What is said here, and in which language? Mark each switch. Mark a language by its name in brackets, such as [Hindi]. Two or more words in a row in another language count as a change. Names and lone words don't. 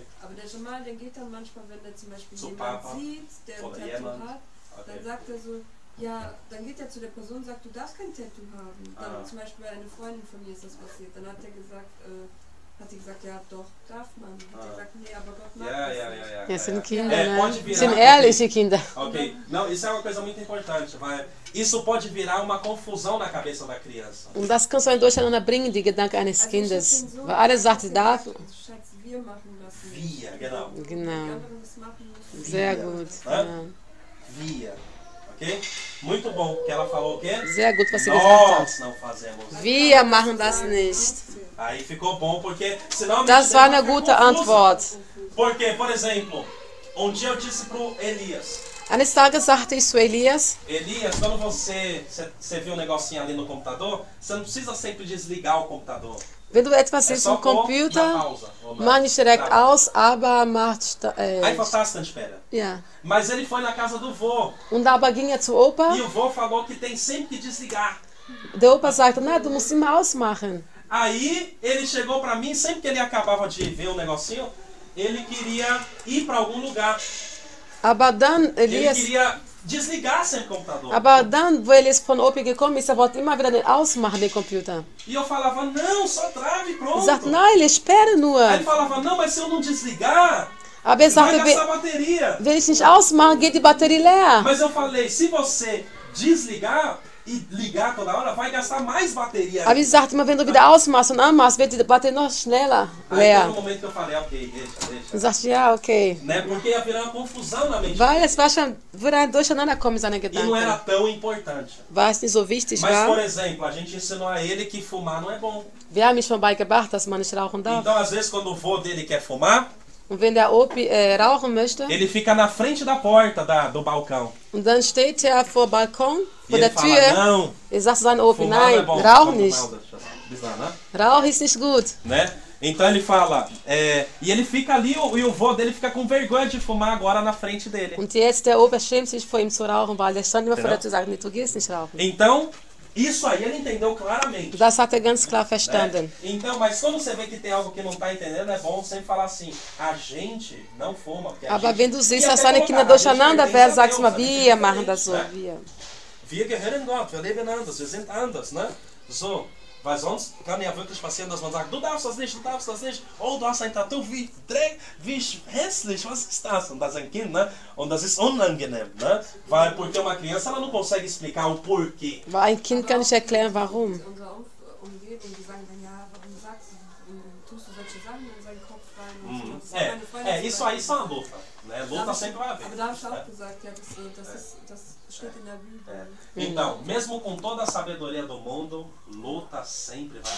[German] Aber der Jamal, der geht dann manchmal, wenn der zum Beispiel Zu jemanden Papa sieht, der ein oder Tattoo jemand. hat, Okay. dann sagt er so, ja, dann geht er zu der Person und sagt, du darfst kein Tattoo haben. Dann Ah. zum Beispiel bei einer Freundin von mir ist das passiert. Dann hat er gesagt, ja doch, darf man. Hat er gesagt, nee, aber Gott mag Ja, das ja, nicht. ja, ja. Ja, sind ja. Kinder, [Portuguese] É, né? pode virar. [German] Sind ehrliche Kinder. Ok. [Portuguese] Não, isso é uma coisa muito importante. Isso pode virar uma confusão na cabeça da criança. [German] Und das kann so ein Durcheinander bringen, die Gedanken eines Also ich hab Kindes. den so Weil alle sagt, sie darf. Schatz, wir machen das nicht. Wir, genau. Die Genau. anderen das machen müssen. Sehr gut. Hã? Ja. Wir. [Portuguese] Ok? Muito bom. Que ela falou o quê? [German] Sehr gut, was sie gesagt hat. [Portuguese] Nós não fazemos. [German] Wir machen das nicht. [Portuguese] Aí ficou bom, porque senão... [German] Das war eine gute Antwort. [Portuguese] Porque, por exemplo, um dia eu disse pro Elias, [German] Eines Tages sagte ich zu Elias, [Portuguese] Elias, quando você vê um negocinho ali no computador, você não precisa sempre desligar o computador. [German] wenn du etwas [Portuguese] É [German] siehst [Portuguese] só [German] im [Portuguese] pôr na [German] Computer, [Portuguese] pausa. ou na [German] mach nicht direkt [Portuguese] trava. [German] aus, aber macht... [Portuguese] Aí fantástico, espera. [German] ja. [Portuguese] Mas ele foi na casa do vô. [German] Und dabei ging er zu Opa. [Portuguese] E o vô falou que tem sempre que desligar. [German] Der Opa sagte, na, du musst immer ausmachen. [Portuguese] Aí ele chegou pra mim, sempre que ele acabava de ver um negocinho, ele queria ir pra algum lugar. [German] Aber dann, [Portuguese] Ele [German] Elias... [Portuguese] queria desligar sempre o computador. [German] Aber dann, wo Elias von Opa gekommen ist, er wollte immer wieder den ausmachen, den Computer. [Portuguese] E eu falava, não, só trave e [German] Er [Portuguese] pronto. [German] sagt, nein, ich sperre nur. [Portuguese] Aí ele falava, não, mas se eu não desligar, [German] Aber er [Portuguese] vai [German] sagte, [Portuguese] gastar bateria. [German] wenn ich nicht ausmache, geht die Batterie leer. [Portuguese] Mas eu falei, se você desligar e ligar toda hora, vai gastar mais bateria. [German] Aber ich sagte immer, wenn du wieder ausmachst und anmachst, wird die Batterie noch schneller [Portuguese] Aí teve [German] leer. [Portuguese] um momento que eu falei, ok, [German] Dann [Portuguese] deixa. [German] sagte ich, ja, okay. [Portuguese] Né? Porque ia virar uma confusão na mente. [German] Weil es war schon, würde ein Durcheinander kommen in seine [Portuguese] E não era [German] Gedanken. [Portuguese] tão importante. [German] Weil es nicht so wichtig [Portuguese] Mas, por [German] war. [Portuguese] exemplo, a gente ensinou a ele que fumar não é bom. [German] Wir haben ihm schon beigebracht, dass man nicht rauchen darf. [Portuguese] Então, às vezes, quando o vô dele quer fumar, [German] Und wenn der Opi rauchen möchte, [Portuguese] ele fica na frente da porta do balcão. [German] und dann steht er vor dem Balkon, [Portuguese] E [German] vor [Portuguese] ele [German] der [Portuguese] fala, [German] Tür, [Portuguese] não, [German] er sagt zu seinem Opi, [Portuguese] fumar não é [German] nein, [Portuguese] bom. [German] rauch [Portuguese] Vamos [German] nicht. [Portuguese] mal, deixa eu avisar, né? [German] Rauch ist nicht gut. [Portuguese] Né? Então ele fala, e ele fica ali, e o vô dele fica com vergonha de fumar agora na frente dele. [German] Und jetzt der Opa schämt sich vor ihm zu rauchen, weil der stand immer vor Genau. der Tür und sagt, nee, du gehst nicht rauchen. [Portuguese] Então, isso aí ele entendeu claramente. [German] Das hat er ganz klar [Portuguese] Né? [German] verstanden. [Portuguese] Então, mas quando você vê que tem algo que não está entendendo, é bom sempre falar assim, a gente não fuma. Porque a [German] Aber [Portuguese] gente... [German] wenn du [Portuguese] E [German] siehst, [Portuguese] até [German] dass deine [Portuguese] colocar, [German] Kinder [Portuguese] a gente [German] durcheinander [Portuguese] pertence [German] werden, [Portuguese] a [German] sagst du [Portuguese] Deus, [German] mal, [Portuguese] a gente [German] wir [Portuguese] é [German] machen das so, [Portuguese] diferente, [German] wir. [Portuguese] né? [German] Wir gehören Gott, wir leben anders, wir sind anders, ne? So, weil sonst kann ja wirklich passieren, dass man sagt, du darfst das nicht, oh, du hast ein Tattoo, wie hässlich, was ist das? Und das ist ein Kind, ne? Und das ist unangenehm, ne? Weil, [Portuguese] porque uma criança, ela não consegue explicar o porquê. [German] Weil ein Kind kann nicht erklären, warum. Unsere Umgebung, die sagen dann, ja, warum tust du solche Sachen in seinen Kopf rein? Und so. Das hat meine Freundin [Portuguese] Isso [German] gesagt. [Portuguese] aí são a luta, né? Luta sempre vai haver. [German] Aber da habe ich [Portuguese] né? [German] auch gesagt, ja, das steht in der Bibel. [Portuguese] Então, mesmo com toda a sabedoria do mundo, luta sempre vai haver.